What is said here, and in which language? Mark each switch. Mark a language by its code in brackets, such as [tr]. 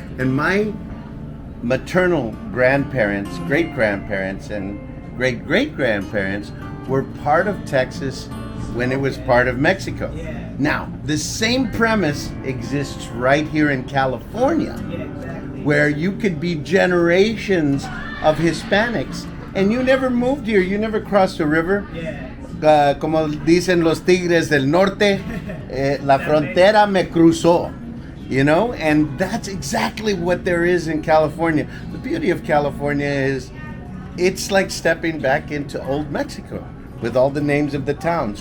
[en] And my maternal grandparents, great-grandparents, and great-great-grandparents were part of Texas when it was part of Mexico. Now, the same premise exists right here in California, where you could be generations of Hispanics, and you never moved here, you never crossed the river. [es] Como dicen los tigres del norte, la frontera me cruzó. [en] You know, and that's exactly what there is in California. The beauty of California is it's like stepping back into old Mexico with all the names of the towns.